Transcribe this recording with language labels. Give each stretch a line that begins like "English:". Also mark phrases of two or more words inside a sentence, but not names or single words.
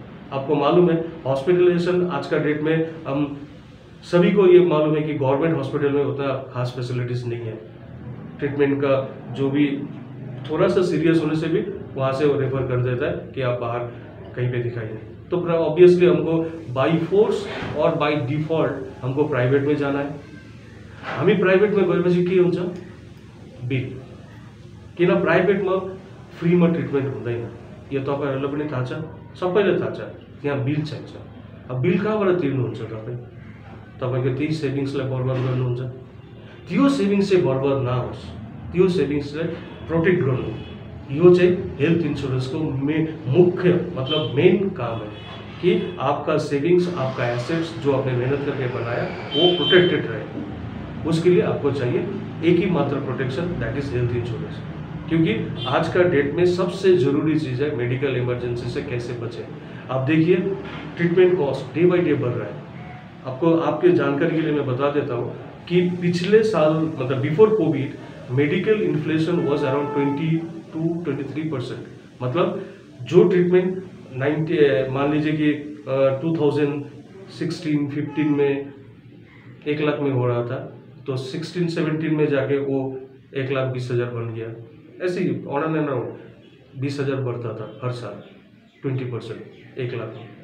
Hindi: आपको मालूम है हॉस्पिटलाइजेशन आज का डेट में हम सभी को ये मालूम है कि
English: government hospital
Hindi: में उतना खास फैसिलिटीज़ नहीं है। ट्रीटमेंट का जो भी थोड़ा सा सीरियस होने से भी वहाँ से वो रेफर कर देता है कि आप बाहर कहीं पे दिखाइए। तो ऑब्वियसली हमको
English: by force
Hindi: और
English: by default
Hindi: हमको प्राइवेट में जाना है।
Nepali: हामी प्राइवेट में गएपछि के हुन्छ, बिल। किन प्राइवेट में फ्री में ट्रिटमेंट हुँदैन, यो तपाईहरुलाई पनि थाहा छ, सबैले थाहा छ। त्यहाँ बिल चाहिन्छ। अब बिल कहाँबाट तिर्नुहुन्छ तपाईको त्यही सेभिङ्सलाई बर्बाद गर्नुहुन्छ। त्यो सेभिङ्स चाहिँ बर्बाद नहोस्, त्यो सेभिङ्सलाई प्रोटेक्ट गर्नु, यो चाहिँ
English: health insurance
Hindi: को मुख्य मतलब मेन काम है कि आपका सेविंग्स, आपका एसेट्स जो आपने मेहनत करके बनाया वो प्रोटेक्टेड रहे। उसके लिए आपको चाहिए एक ही मात्र प्रोटेक्शन,
English: that is health insurance.
Hindi: क्योंकि आज का डेट में सबसे जरूरी चीज़ है
English: medical emergency
Hindi: से कैसे बचें। आप देखिए
English: treatment cost day by day
Hindi: बढ़ रहा है। आपको आपके जानकारी के लिए मैं बता देता हूँ कि पिछले साल मतलब
English: before covid medical inflation was around 20 to 23%.
Hindi: मतलब जो ट्रीटमेंट 90 मान लीजिए कि 2016-15 में 1 लाख में हो रहा था, तो 16-17 में जाके वो 1,20,000 बन गया। ऐसे ही
English: on and around
Hindi: 20,000 बढ़ता था हर साल 20%, 1 लाख में।